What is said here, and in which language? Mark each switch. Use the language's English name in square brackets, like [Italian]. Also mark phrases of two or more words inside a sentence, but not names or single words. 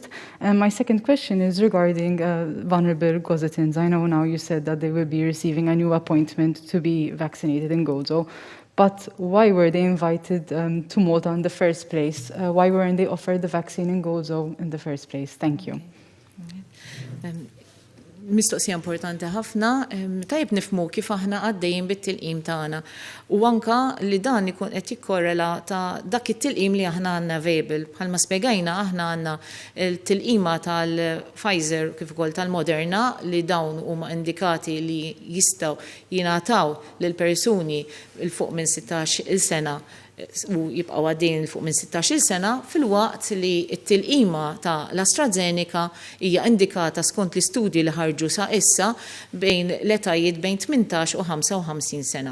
[English] And my second question is regarding vulnerable Gozatins. I know now you said that they will be receiving a new appointment to be vaccinated in Gozo. But why were they invited to Malta in the first place? Why weren't they offered the vaccine in Gozo in the first place? Thank you. [Maltese] Mistoqsija importanti ħafna, tajb nifmu kif aħna għaddejjin bit-tilqim tagħna. U anka li dan ikun qed jikkorrela ta' dak it-tilqim li aħna għandna available. Bħalma spjegajna aħna għandna l-tilqima tal-Pfizer kif ukoll tal-Moderna li dawn huma indikati li jistgħu jingħataw lil persuni il fuq minn 16-il sena u jibqaw għaddejjin fuq minn 16-il sena fil-waqt li t-tilqima ta' l-AstraZeneca hija indikata skont l-istudji li ħarġu sa' issa bejn l-etajiet bejn 18 u 55 sena.